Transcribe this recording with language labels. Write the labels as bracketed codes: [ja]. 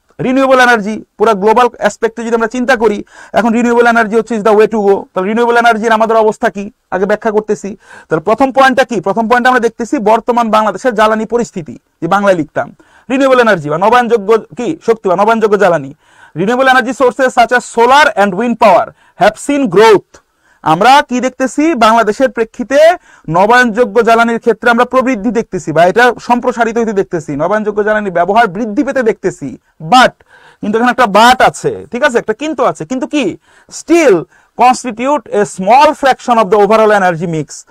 [bn] Renewable energy পুরো global অ্যাসপেক্টে যদি আমরা চিন্তা করি, এখন রিনিউয়েবল এনার্জি হচ্ছে [en] is the way to go, [bn] তাহলে রিনিউয়েবল এনার্জির আমাদের অবস্থা কি আগে ব্যাখ্যা করতেছি। তাহলে প্রথম পয়েন্টটা কি, প্রথম পয়েন্ট আমরা দেখতেছি বর্তমান বাংলাদেশের জ্বালানি পরিস্থিতি, যে বাংলায় লিখতাম রিনিউয়েবল এনার্জি বা নবায়নযোগ্য কি শক্তি বা নবায়নযোগ্য জ্বালানি। [en] Renewable energy sources such as solar and wind power have seen growth. [bn] আমরা কি দেখতেছি, বাংলাদেশের প্রেক্ষিতে নবায়নযোগ্য জ্বালানির ক্ষেত্রে আমরা প্রবৃদ্ধি দেখতেছি বা এটা সম্প্রসারিত হইতে দেখতেছি, নবায়নযোগ্য জ্বালানি ব্যবহার বৃদ্ধি পেতে দেখতেছি। বাট কিন্তু এখানে একটা বাট আছে, ঠিক আছে, একটা কিন্তু আছে, কিন্তু কি [en] Still constitute a small fraction of the overall energy mix.